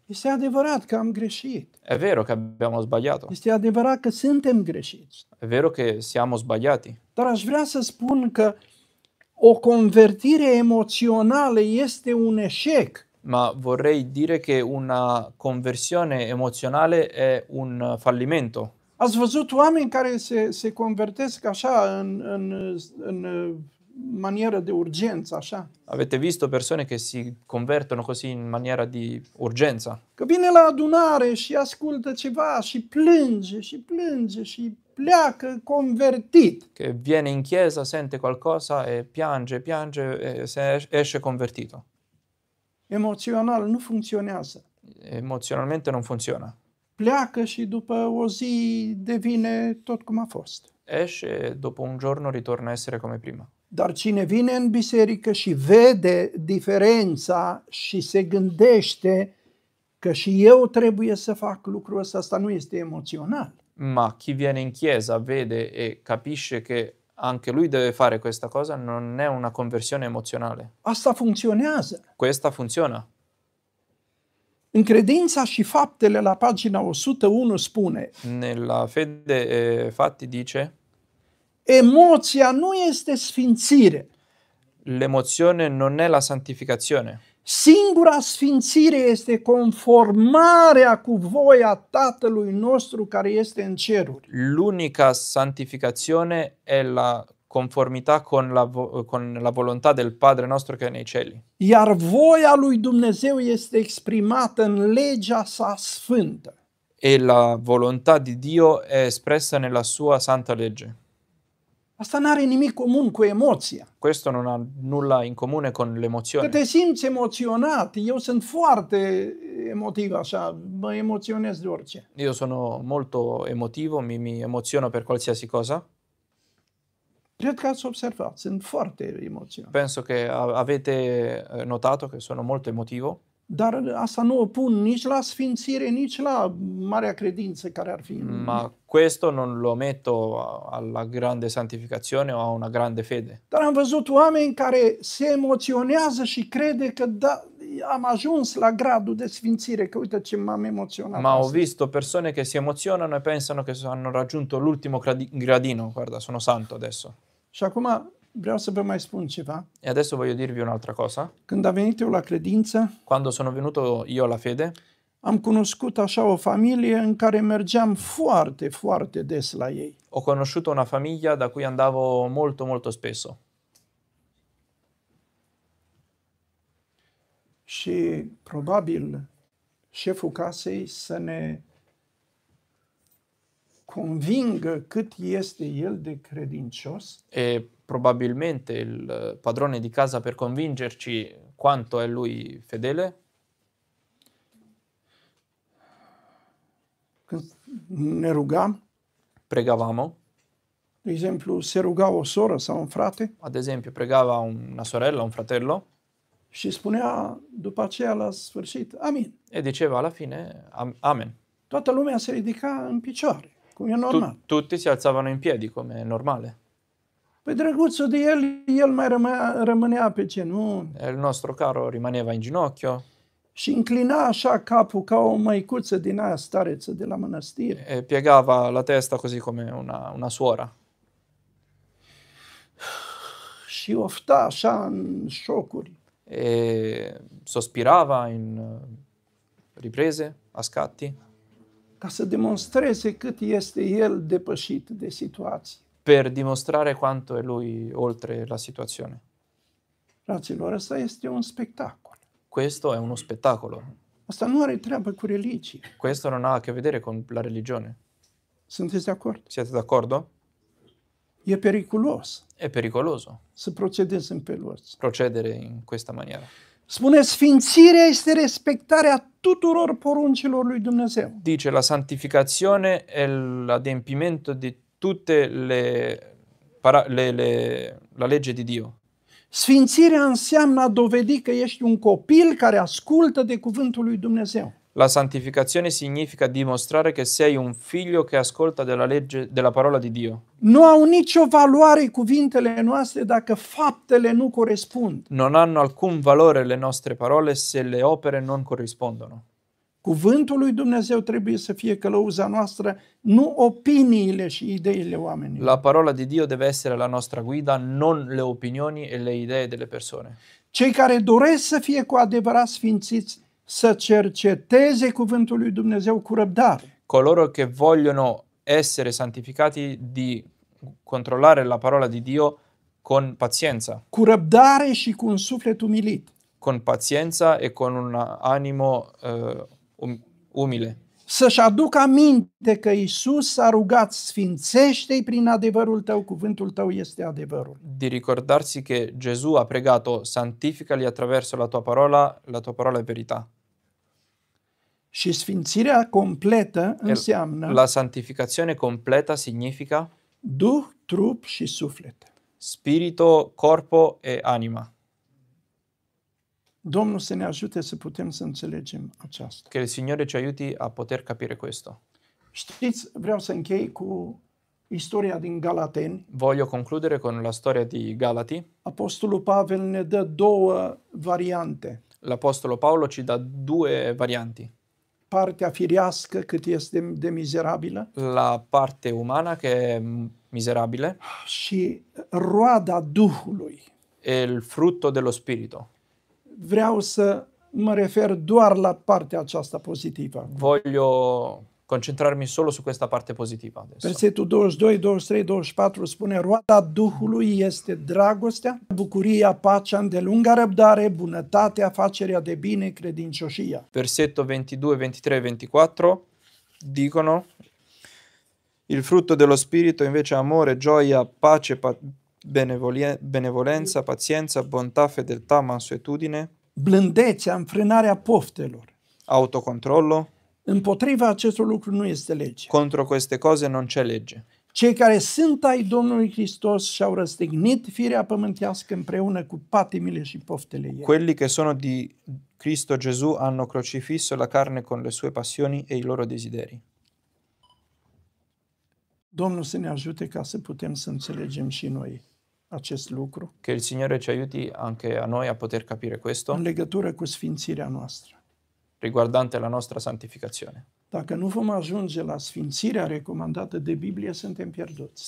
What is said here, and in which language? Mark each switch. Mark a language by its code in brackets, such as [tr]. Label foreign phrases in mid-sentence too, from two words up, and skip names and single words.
[ro] Este adevărat că am greșit. [it] È vero che abbiamo sbagliato, [ro] Este adevărat că suntem greșiți. [it] è vero che siamo sbagliati, [ro] Dar aș vrea să spun că o convertire emoțională este un eșec. [it] ma vorrei dire che una conversione emozionale è un fallimento. [ro] Ați văzut oameni care se convertesc așa în manieră de urgență, așa? [it] Avete visto persone che si convertono così in maniera di urgenza? [ro] Că vine la adunare și ascultă ceva și plânge și plânge și pleacă convertit. [it] Che viene in chiesa, sente qualcosa e piange e se esce convertito. [ro] Emoțional nu funcționează. [it] Emozionalmente non funziona. [ro] Pleacă și după o zi devine tot cum a fost. [it] Esce e dopo un giorno ritorna a essere come prima. [ro] Dar cine vine în biserică și vede diferența și se gândește că și eu trebuie să fac lucrul ăsta, asta nu este emoțional. [it] Ma chi viene in chiesa vede e capisce che anche lui deve fare questa cosa, non è una conversione emozionale. [ro] Asta funcționează. [it] Questa funziona. [ro] În Credința și Faptele, la pagina 101, spune: [it] Nella Fede e Fatti dice: [ro] emoția nu este sfințire. [it] l'emozione non è la santificazione. [ro] Singura sfințire este conformarea cu voia Tatălui nostru care este în ceruri. [it] L'unica santificazione è la conformità con la volontà del Padre nostro che è nei cieli. [ro] Iar voia lui Dumnezeu este exprimată în legea sa sfântă. [it] E la volontà di Dio è espressa nella sua santa legge. [ro] Asta nu are nimic comun cu emoția. [it] Questo non ha nulla in comune con [ro] Că [it] l'emozione. [ro] te simți emoționat, eu sunt foarte emotiv așa, mă emoționez de orice. [it] Io sono molto emotivo, mi emoziono per qualsiasi cosa. [ro] Cred că ați observat, sunt foarte emoționat. [it] Penso che avete notato che sono molto emotivo, [ro] Dar asta nu o pun nici la sfințire, nici la marea credință care ar fi. [it] ma questo non lo metto alla grande santificazione o a una grande fede. [ro] Dar am văzut oameni care se emoționează și crede că da, am ajuns la gradul de sfințire, că uite ce m-am emoționat. [it] Ma ho [ro] astăzi. [it] visto persone che si emozionano e pensano che hanno raggiunto l'ultimo gradino. Guarda, sono santo adesso. [ro] Și acum vreau să vă mai spun ceva. [it] E adesso voglio dirvi un'altra cosa. [ro] Când am venit eu la credință, [it] Quando sono venuto io alla fede, [ro] am cunoscut așa o familie în care mergeam foarte, foarte des la ei. [it] ho conosciuto una famiglia da cui andavo molto, molto spesso. [ro] Și probabil șeful casei să ne convingă cât este el de credincios, [it] E probabilmente il padrone di casa, per convincerci quanto è lui fedele, [ro] când ne rugam, [it] pregavamo. [ro] de exemplu, se ruga o soră sau un frate [it] Ad esempio, pregava una sorella, un fratello, [ro] și spunea după aceea la sfârșit, amin. [it] e diceva alla fine Amen. [ro] Toată lumea se ridica în picioare, cum e normal. [it] Tutti si alzavano in piedi, come è normale. [ro] Păi drăguțul de el mai rămânea pe genunchi [it] E il nostro caro rimaneva in ginocchio [ro] și înclina așa capul ca o măicuță din aia stareță de la mănăstire. [it] e piegava la testa così come una suora. [ro] Și ofta așa în șocuri. [it] E sospirava in riprese, a scatti, [ro] Ca să demonstreze cât este el depășit de situație. [it] per dimostrare quanto è lui oltre la situazione. [ro] Fraților, ăsta este un spectacol. [it] Questo è uno spettacolo. [ro] Asta nu are treabă cu religie. [it] Questo non ha a che vedere con la religione. [ro] Sunteți de acord? [it] Siete d'accordo? [ro] E periculos [it] È pericoloso [ro] să procedezi în felul ăsta. [it] procedere in questa maniera. [ro] Spune, sfințirea este respectarea tuturor poruncilor lui Dumnezeu. [it] Dice la santificazione è l'adempimento di tutte la legge di Dio. [ro] Sfințirea înseamnă a dovedi că ești un copil care ascultă de cuvântul lui Dumnezeu. [it] La santificazione significa dimostrare che sei un figlio che ascolta della parola di Dio. [ro] Nu au nicio valoare cuvintele noastre dacă faptele nu corespund. [it] Non hanno alcun valore le nostre parole se le opere non corrispondono. [ro] Cuvântul lui Dumnezeu trebuie să fie călăuza noastră, nu opiniile și ideile oamenilor. [it] La parola di Dio deve essere la nostra guida, non le opinioni e le idee delle persone. [ro] Cei care doresc să fie cu adevărat sfințiți, să cerceteze cuvântul lui Dumnezeu cu răbdare. [it] Coloro che vogliono essere santificati di controllare la parola di Dio con pazienza. [ro] Cu răbdare și cu un suflet umilit. [it] Con pazienza e con un animo umile. [ro] să-și aducă aminte că Iisus s-a rugat, sfințește-i prin adevărul tău, cuvântul tău este adevărul. [it] Di ricordarsi che Gesù ha pregato santificali attraverso la tua parola è verità. [ro] Și sfințirea completă înseamnă [it] La santificazione completa significa [ro] Duh, trup și suflet. [it] spirito, corpo e anima. [ro] Domnul să ne ajute să putem să înțelegem aceasta. [it] Che il Signore ci aiuti a poter capire questo. [ro] Știți, vreau să închei cu istoria din Galateni. [it] Voglio concludere con la storia di Galati. [ro] Apostolul Pavel ne dă două variante. [it] L'Apostolo Paolo ci dà due varianti. [ro] Partea firească cât este de mizerabilă [it] La parte umana che è miserabile [ro] și roada Duhului. [it] e il frutto dello Spirito. [ro] Vreau să mă refer doar la partea aceasta pozitivă. [it] Voglio concentrarmi solo su questa parte positiva adesso. [ro] Versetul 22, 23, 24 spune: roada Duhului este dragostea, bucuria, pacea, îndelunga răbdare, bunătatea, facerea de bine, credincioșia. [it] Versetto 22, 23 e 24 dicono: il frutto dello Spirito invece è amore, gioia, pace, benevolenza, pazienza, bontà, fedeltà, mansuetudine, [ro] Blândețea, înfrânarea poftelor. [it] autocontrollo. [ro] Împotriva acestor lucruri nu este lege. [it] Contro queste cose non c'è legge. [ro] Cei care sunt ai Domnului Hristos și-au răstignit firea pământească împreună cu patimile și poftele ei. [it] Quelli che sono di Cristo Gesù hanno crocifisso la carne con le sue passioni e i loro desideri. [ro] Domnul să ne ajute ca să putem să înțelegem și noi acest lucru [it] Che il Signore ci aiuti anche a noi a poter capire questo [ro] în legătură cu sfințirea noastră. [it] riguardante la nostra santificazione. [ro] Dacă nu vom ajunge la sfințirea recomandată de Biblie, suntem pierduți.